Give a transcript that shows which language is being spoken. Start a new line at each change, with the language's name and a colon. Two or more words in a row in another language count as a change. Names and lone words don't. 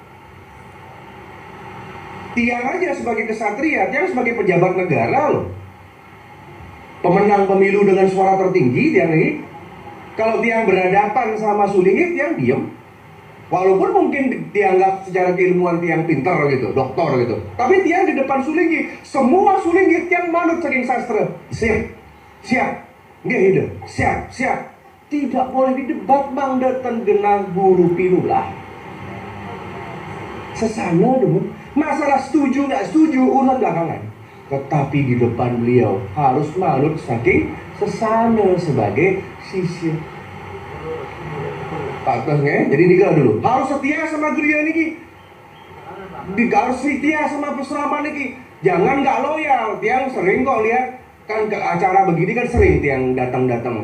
Indonesian: Tiang aja sebagai kesatria, Tiang sebagai pejabat negara loh, pemenang pemilu dengan suara tertinggi. Tiang ini, kalau Tiang berhadapan sama Sulingih, Tiang diem. Walaupun mungkin dianggap secara keilmuan Tiang pintar gitu, doktor gitu, tapi Tiang di depan Sulingih, semua Sulingih Tiang
Balinese: manut saking sastra.
Indonesian: Siap, nggak ide, siap. Tidak boleh didebat,
Balinese: Mangda genah guru pinulah.
Indonesian: Sesana dong, masalah setuju nggak setuju urusan belakangan. Tetapi di depan beliau harus
Balinese: manut saking sesana
Indonesian: sebagai sisya. Patahnya, jadi nikah dulu. Harus setia sama Griya niki. Harus setia sama peseraman niki. Jangan nggak loyal. Tiang sering kok lihat Kan ke acara begini kan sering yang datang-datang.